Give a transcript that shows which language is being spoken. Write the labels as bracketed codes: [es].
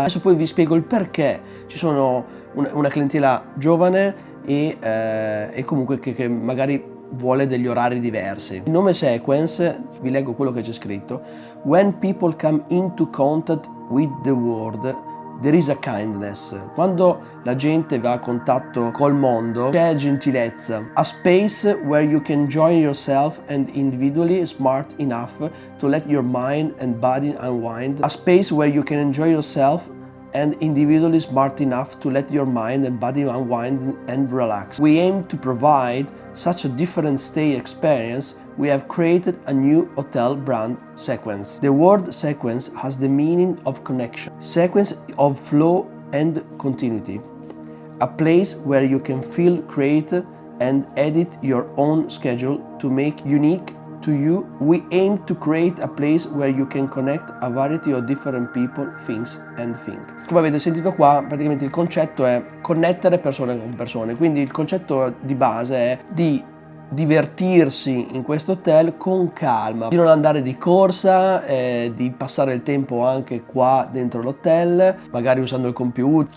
[it] Adesso poi vi spiego il perché ci sono una clientela giovane e comunque che magari vuole degli orari diversi. Il nome Sequence, vi leggo quello che c'è scritto: [en] when people come into contact with the world, there is a kindness. [it] Quando la gente va a contatto col mondo c'è gentilezza. [en] A space where you can enjoy yourself and individually smart enough to let your mind and body unwind. A space where you can enjoy yourself and individually smart enough to let your mind and body unwind and relax. We aim to provide such a different stay experience. We have created a new hotel brand, Sequence. The word sequence has the meaning of connection, sequence of flow and continuity. A place where you can feel, create and edit your own schedule to make unique to you. We aim to create a place where you can connect a variety of different people, things and things. [it] Come avete sentito qua, praticamente il concetto è connettere persone con persone, quindi il concetto di base è di divertirsi in questo hotel con calma, di non andare di corsa, di passare il tempo anche qua dentro l'hotel, magari usando il computer.